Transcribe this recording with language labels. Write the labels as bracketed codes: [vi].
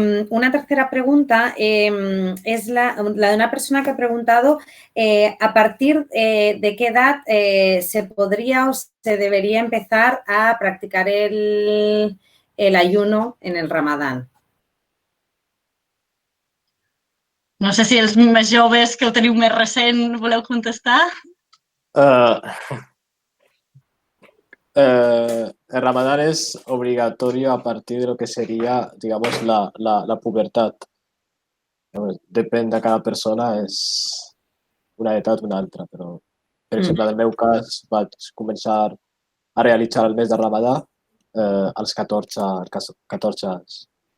[es] Una tercera pregunta es la de una persona que ha preguntado a partir de qué edad se podría o se debería empezar a practicar el ayuno en el Ramadán. [ca] No sé si els més joves que ho teniu més recent voleu contestar. [es] El Ramadán es obligatorio a partir de lo que sería, digamos, la pubertad. [ca] Depèn de cada persona, és una edat o una altra, però, per exemple, en el meu cas, vaig començar a realitzar el mes de Ramadà als 14 anys.